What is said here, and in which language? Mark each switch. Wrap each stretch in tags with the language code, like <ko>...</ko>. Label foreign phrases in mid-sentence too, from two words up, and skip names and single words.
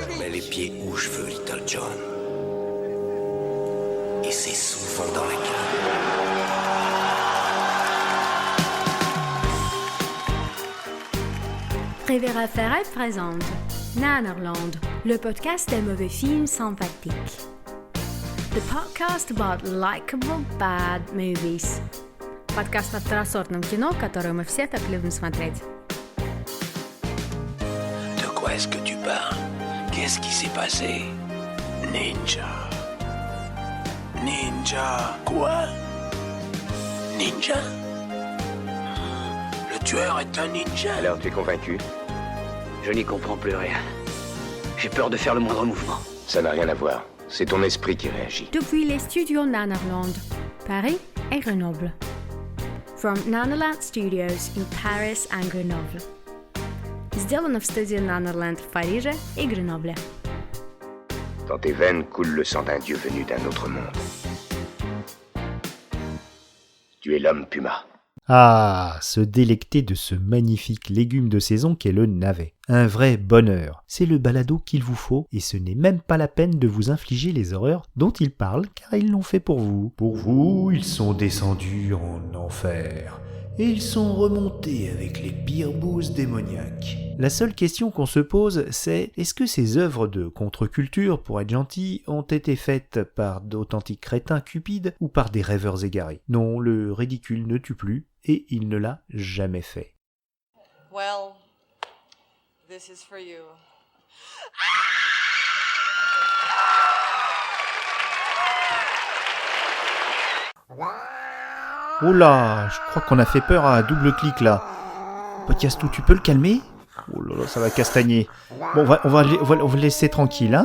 <fr>Mets les pieds où je veux, Little John. Et c'est souvent dans la gueule. Riviera Ferraille présente Nanarland, le podcast des mauvais films sympathiques.</fr> <en>The podcast about likable bad movies.</en> <ru>Подкаст о второсортном кино, которое мы все так любим смотреть.</ru> <fr>De quoi est-ce que tu parles? Qu'est-ce qui s'est passé? Ninja. Ninja. Quoi? Ninja? Le tueur est un ninja. Alors, tu es convaincu? Je n'y comprends plus rien. J'ai peur de faire le moindre mouvement. Ça n'a rien à voir. C'est ton esprit qui réagit. Depuis les studios Nanarland, Paris et Grenoble.</fr> <en>From Nanarland Studios in Paris and Grenoble.</en> <ru>Сделано в студии Nanarland в Париже и Гренобле.</ru> <fr>Dans tes veines coule le sang d'un dieu venu d'un autre monde. Tu es l'homme puma. Ah, se délecter de ce magnifique légume de saison qu'est le navet. Un vrai bonheur. C'est le balado qu'il vous faut, et ce n'est même pas la peine de vous infliger les horreurs dont ils parlent, car ils l'ont fait pour vous. Pour vous, ils sont descendus en enfer, et ils sont remontés avec les pires bouses démoniaques. La seule question qu'on se pose, c'est est-ce que ces œuvres de contre-culture, pour être gentil, ont été faites par d'authentiques crétins cupides ou par des rêveurs égarés? Non, le ridicule ne tue plus, et il ne l'a jamais fait.</fr> <en>Well, this is for you.</en> <fr>Oh là, je crois qu'on a fait peur à un double clic là. Podcastou, tu peux le calmer? Oh là là, ça va castagner. Bon, on va le laisser tranquille, hein.</fr>